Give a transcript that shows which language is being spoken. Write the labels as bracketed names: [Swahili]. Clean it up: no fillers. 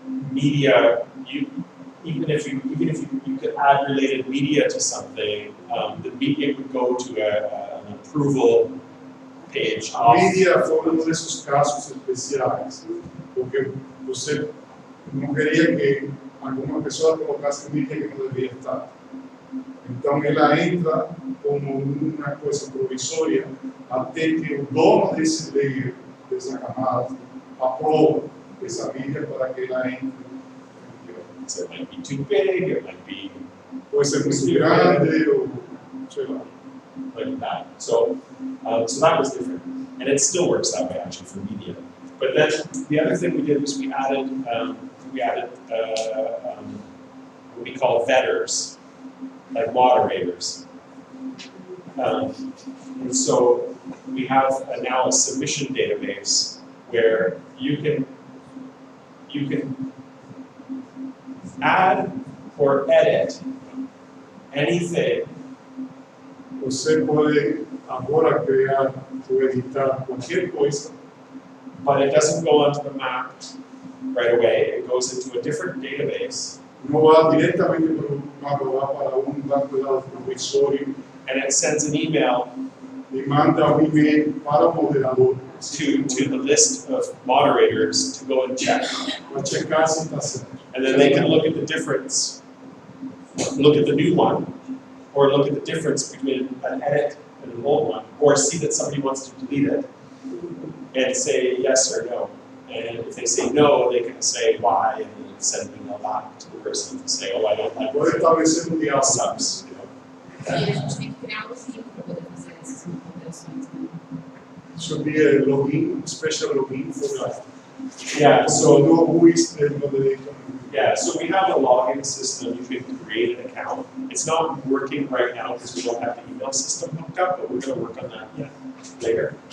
[English] Media, even if you could add related media to something, the media would go to an approval page. [Portuguese] Media foi um desses casos especiais, porque você não queria que alguma pessoa colocasse mídia que não devia estar. Então ela entra como uma coisa provisória até que o dono desse layer, dessa camada, aprova essa mídia para que ela entre. [English] So it might be too big, it might be [Portuguese] Pode ser muito grande ou sei lá. [English] like that. So that was different, and it still works that way actually for media. But then the other thing we did was we added what we call vetters, like moderators. And so we have now a submission database where you can add or edit anything. [Portuguese] Você pode agora criar ou editar qualquer coisa, [English] But it doesn't go onto the map right away. It goes into a different database, [Portuguese] não vá diretamente para o mapa, vá para banco de dados provisório [English] and it sends an email [Portuguese] e manda e-mail para o moderador [English] to the list of moderators to go and check. [Portuguese] para checar se está certo. [English] And then they can look at the difference, look at the new one, or look at the difference between an edit and an old one, or see that somebody wants to delete it and say yes or no. And if they say no, they can say why and then send an email back to the person to say, I don't like [Portuguese] Pode estabelecer diálogo. subs. E a gente tem que criar um login para poder fazer essas configurações, né? [English] Should be a login, special login for that. Yeah, So so know who is the moderator. yeah, so we have a login system. You can create an account. It's not working right now because we don't have the email system hooked up, but we're going to work on that later.